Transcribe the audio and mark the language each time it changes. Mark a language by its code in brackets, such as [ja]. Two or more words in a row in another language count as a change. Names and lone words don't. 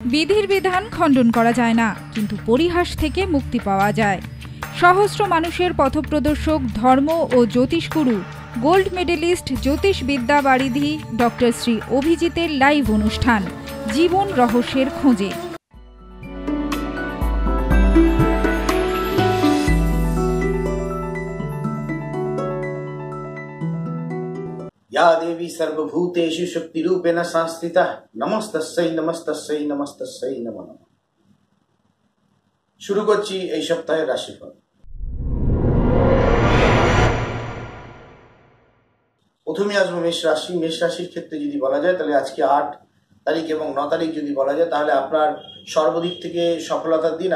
[bn] বিধির বিধান খণ্ডন করা যায় না, কিন্তু পরিহাস থেকে মুক্তি পাওয়া যায়। সহস্র মানুষের পথপ্রদর্শক ধর্ম ও জ্যোতিষগুরু [en] gold medalist [bn] জ্যোতিষবিদ্যা বারিধি ডক্টর শ্রী অভিজিতের লাইভ অনুষ্ঠান জীবন রহস্যের খোঁজে। [sa] या देवी सर्वभूतेषु शक्तिरूपेण संस्थिता नमस्तस्यै नमस्तस्यै नमस्तस्यै नमो नमः। [bn] শুরু করছি এই সপ্তাহের রাশিফল। প্রথমে আসবো মেষ রাশি। মেষ রাশির ক্ষেত্রে যদি বলা যায় তাহলে আজকে 8 তারিখ এবং 9 তারিখ যদি বলা যায় তাহলে আপনার সর্বদিক থেকে সফলতার দিন।